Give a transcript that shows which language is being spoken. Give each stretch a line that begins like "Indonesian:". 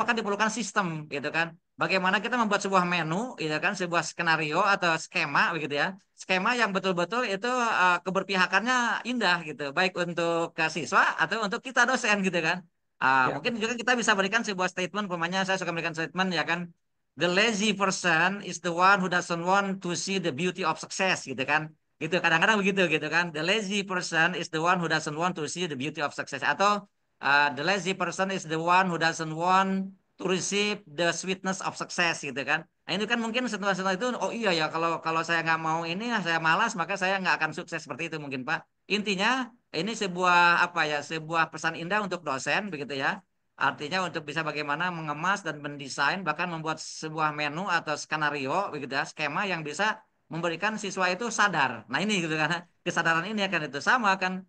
Indonesian: maka diperlukan sistem gitu kan. Bagaimana kita membuat sebuah menu gitu kan, sebuah skenario atau skema begitu ya. Skema yang betul-betul itu keberpihakannya indah gitu, baik untuk ke siswa atau untuk kita dosen gitu kan. Ya, Mungkin juga kita bisa berikan sebuah statement, umpamanya saya suka berikan statement ya kan.
English: The lazy person is the one who doesn't want to see the beauty of success gitu kan.
Indonesian: Gitu kadang-kadang begitu gitu kan.
English: The lazy person is the one who doesn't want to see the beauty of success atau the lazy person is the one who doesn't want to receive the sweetness of success gitu kan.
Indonesian: Nah itu kan mungkin setelah itu oh iya ya kalau kalau saya nggak mau ini saya malas maka saya nggak akan sukses seperti itu mungkin Pak. Intinya ini sebuah apa ya sebuah pesan indah untuk dosen begitu ya. Artinya untuk bisa bagaimana mengemas dan mendesain bahkan membuat sebuah menu atau skenario begitu ya skema yang bisa memberikan siswa itu sadar. Nah ini gitu kan kesadaran ini akan itu sama kan